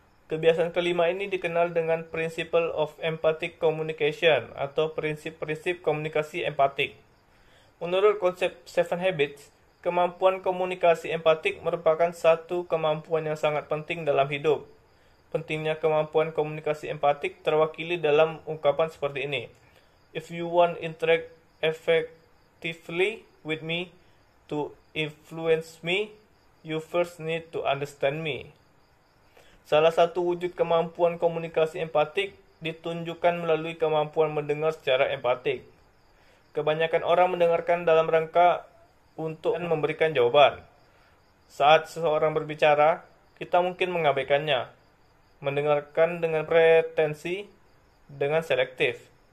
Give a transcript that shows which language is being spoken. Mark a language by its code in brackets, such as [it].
[id] Kebiasaan kelima ini dikenal dengan Principle of Empathic Communication atau prinsip-prinsip komunikasi empatik. Menurut konsep Seven Habits, kemampuan komunikasi empatik merupakan satu kemampuan yang sangat penting dalam hidup. Pentingnya kemampuan komunikasi empatik terwakili dalam ungkapan seperti ini. [en] If you want to interact effectively with me, to influence me, you first need to understand me. [id] Salah satu wujud kemampuan komunikasi empatik ditunjukkan melalui kemampuan mendengar secara empatik. Kebanyakan orang mendengarkan dalam rangka untuk memberikan jawaban. Saat seseorang berbicara, kita mungkin mengabaikannya, mendengarkan dengan pretensi, dengan selektif.